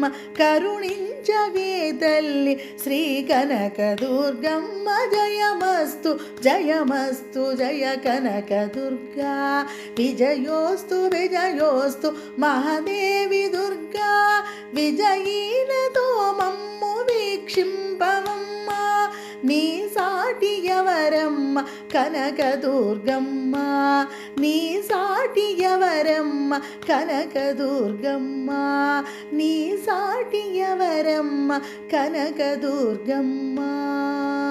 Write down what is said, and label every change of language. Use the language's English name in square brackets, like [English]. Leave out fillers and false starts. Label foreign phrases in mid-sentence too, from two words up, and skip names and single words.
[Telugu] కరుణించవే తల్లీ శ్రీ కనకదుర్గమ్మ. [Sanskrit] जयमस्तु जयमस्तु जय कनकदुर्गा. विजयोस्तु विजयोस्तु महादेवी दुर्गा. [Telugu] విజయీలతో మమ్ము వీక్షింపవమ్మ. నీ సాటి ఎవరమ్మ కనకదుర్గమ్మ. నీ సాటి ఎవరమ్మ కనకదుర్గమ్మ. నీ సాటి ఎవరమ్మ కనకదుర్గమ్మ.